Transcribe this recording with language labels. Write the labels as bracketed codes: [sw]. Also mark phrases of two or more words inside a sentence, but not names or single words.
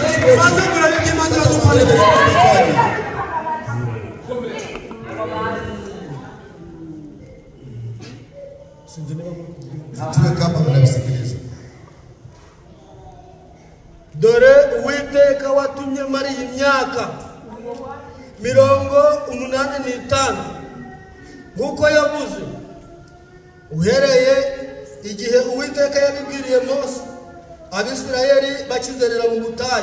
[sw] maze murabye maze dufanye Sijue kama mnasikiliza. [rw] dore Uwiteka watumye mari imyaka 85 nkuko yavuze uhereye igihe Uwiteka yabibwiriye Mose Abisirayeli bakizerera mu butayu.